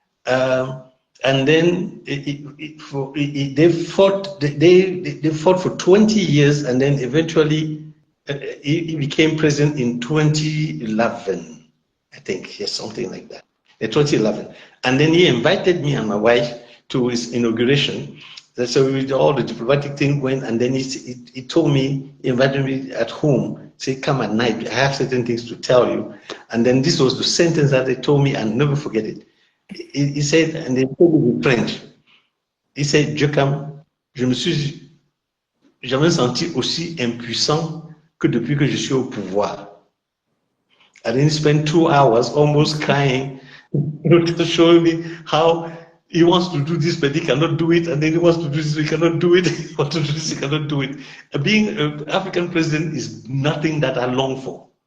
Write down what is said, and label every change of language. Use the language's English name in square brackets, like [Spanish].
[English] Um, and then they fought for 20 years, and then eventually he became president in 2011, I think, yes, something like that, 2011. And then he invited me and my wife to his inauguration. So with all the diplomatic thing went, and then he told me, he invited me at home, say, come at night, I have certain things to tell you. And then this was the sentence that they told me, and never forget it. He said, and they told me in French, he said, [French] djeukam, je me suis jamais senti aussi impuissant que depuis que je suis au pouvoir. [English] And then he spent 2 hours almost crying, to show me how he wants to do this, but he cannot do it. And then he wants to do this, he cannot do it. He wants to do this, he cannot do it. Being an African president is nothing that I long for.